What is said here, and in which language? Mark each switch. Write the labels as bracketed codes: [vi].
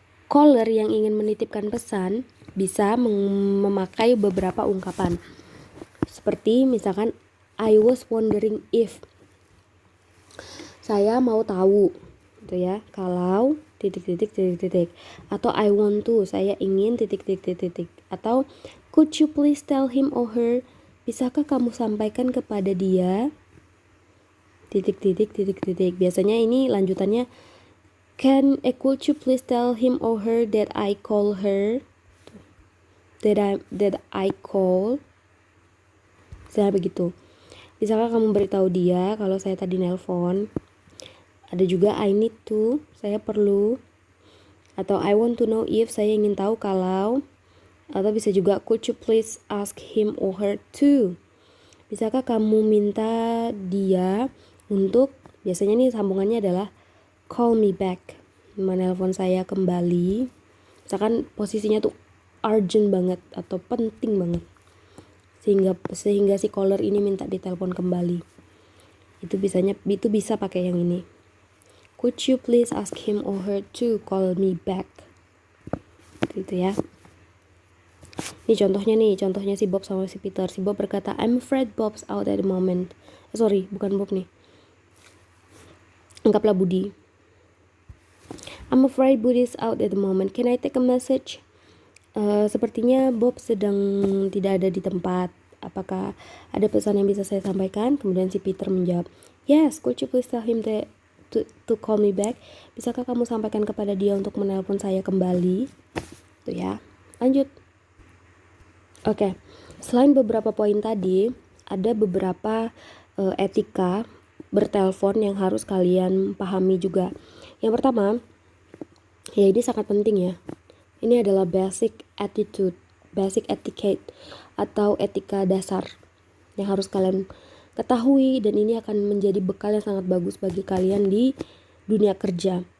[id] Caller yang ingin menitipkan pesan bisa memakai beberapa ungkapan. Seperti misalkan [en] I was wondering if. [id] Saya mau tahu gitu ya. Kalau titik-titik. Atau [en] I want to, [id] saya ingin titik-titik. Atau [en] could you please tell him or her? [id] Bisakah kamu sampaikan kepada dia titik-titik. Biasanya ini lanjutannya [en] could you please tell him or her that I call her? That I call. [id] Saya begitu. Bisakah kamu beritahu dia kalau saya tadi nelpon? Ada juga [en] I need to, [id] saya perlu. Atau [en] I want to know if, [id] saya ingin tahu kalau. Atau bisa juga [en] could you please ask him or her to? [id] Bisakah kamu minta dia untuk, biasanya nih sambungannya adalah [en] call me back, [id] menelpon saya kembali. Misalkan posisinya tuh urgent banget atau penting banget, sehingga si caller ini minta ditelepon kembali. Itu bisa pakai yang ini. [en] Could you please ask him or her to call me back? [id] Gitu ya. Ini contohnya si Bob sama si Peter. Si Bob berkata, [en] I'm afraid Bob's out at the moment. [id] Bukan Bob nih. Anggaplah Budi. [en] I'm afraid Budi's out at the moment. Can I take a message? [id] Sepertinya Bob sedang tidak ada di tempat. Apakah ada pesan yang bisa saya sampaikan? Kemudian si Peter menjawab, [en] yes, could you please tell him to call me back? [id] Bisakah kamu sampaikan kepada dia untuk menelpon saya kembali? Tuh ya. Lanjut. Oke. Selain beberapa poin tadi, ada beberapa etika bertelepon yang harus kalian pahami juga. Yang pertama, ya ini sangat penting ya. Ini adalah basic etiquette atau etika dasar yang harus kalian ketahui, dan ini akan menjadi bekal yang sangat bagus bagi kalian di dunia kerja.